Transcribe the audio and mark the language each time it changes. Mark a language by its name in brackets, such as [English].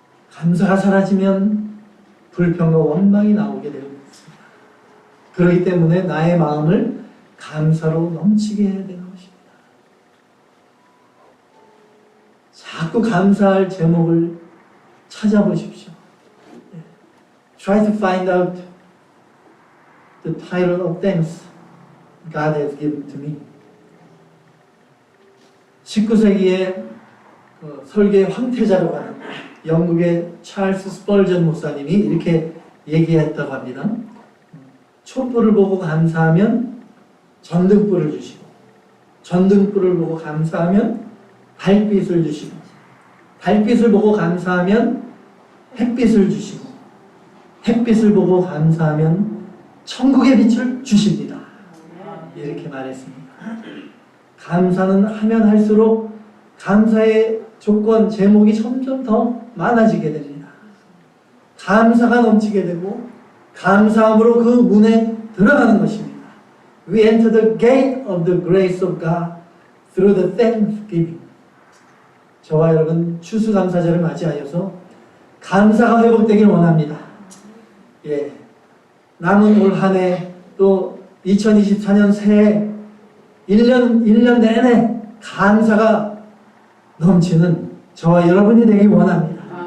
[Korean] 감사가 사라지면 불평과 원망이 나오게 되어 있습니다. 그렇기 때문에 나의 마음을 감사로 넘치게 해야 되는 것입니다. 자꾸 감사할 제목을 찾아보십시오. [English] Try to find out the title of thanks God has given to me. [Korean] 19세기에 설계의 황태자로 가는 영국의 찰스 스펄전 목사님이 이렇게 얘기했다고 합니다. 촛불을 보고 감사하면 전등불을 주시고, 전등불을 보고 감사하면 달빛을 주시고, 달빛을 보고 감사하면 햇빛을 주시고, 햇빛을 보고 감사하면 천국의 빛을 주십니다. 이렇게 말했습니다. 감사는 하면 할수록 감사의 조건, 제목이 점점 더 많아지게 됩니다. 감사가 넘치게 되고 감사함으로 그 문에 들어가는 것입니다. [English] We enter the gate of the grace of God through the thanksgiving. [Korean] 저와 여러분 추수감사절을 맞이하여서 감사가 회복되길 원합니다. 예, 남은 올 한 해 또 2024년 새해 1년 내내 감사가 넘치는 저와 여러분이 되길 원합니다.